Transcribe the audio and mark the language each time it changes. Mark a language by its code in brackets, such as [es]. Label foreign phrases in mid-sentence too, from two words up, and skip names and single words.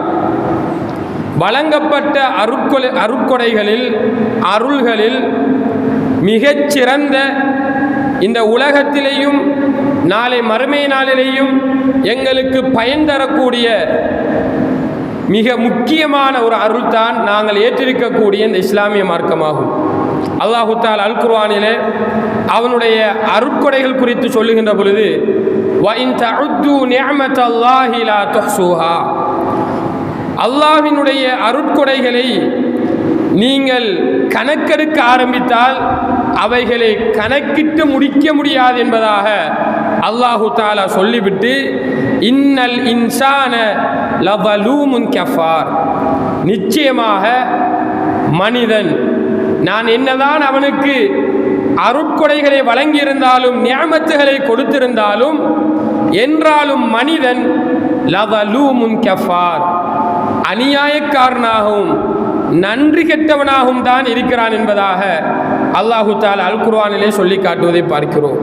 [ta] வழங்கப்பட்ட அருட்கொடைகளில் அருள்களில் மிகச்சிறந்த இந்த உலகத்திலேயும் நாளை மறுமை நாளிலேயும் எங்களுக்கு பயன் தரக்கூடிய மிக முக்கியமான ஒரு அருள் தான் நாங்கள் ஏற்றிருக்கக்கூடிய இந்த இஸ்லாமிய மார்க்கமாகும். அல்லாஹு தஆலா அல் குர்ஆனிலே அவனுடைய அருட்கொடைகள் குறித்து சொல்லுகின்ற பொழுது [ar] وَإِن تَعُدُّوا نِعْمَةَ اللَّهِ لَا تُحْصُوهَا, [ta] அல்லாஹ்வினுடைய அருட்கொடைகளை நீங்கள் கணக்கெடுக்க ஆரம்பித்தால் அவைகளை கணக்கிட்டு முடிக்க முடியாது என்பதாக அல்லாஹு தஆலா சொல்லிவிட்டு [ar] إن الإنسان لظلوم كفار, [ta] நிச்சயமாக மனிதன், நான் என்னதான் அவனுக்கு அருட்கொடைகளை வழங்கியிருந்தாலும் நியமத்துகளை கொடுத்திருந்தாலும் என்றாலும் மனிதன் [ar] لظلوم كفار, [ta] அநியாயக்காரனாகவும் நன்றி கெட்டவனாகவும் தான் இருக்கிறான் என்பதாக அல்லாஹு தஆலா அல் குர்ஆனிலே சொல்லி காட்டுவதை பார்க்கிறோம்.